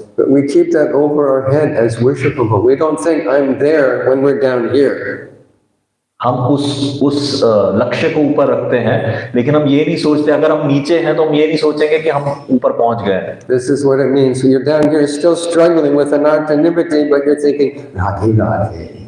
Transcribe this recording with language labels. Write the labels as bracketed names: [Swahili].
[English] But we keep that over our head as worshipable. We don't think I'm there when we're down here. [Hindi] हम उस लक्ष्य को ऊपर रखते हैं, लेकिन हम ये नहीं सोचते अगर हम नीचे हैं तो हम ये नहीं सोचेंगे कि हम ऊपर पहुंच गए हैं। [English] This is what it means. So you're down here still struggling with anartha-nibhati, but you're thinking, Radhe Radhe.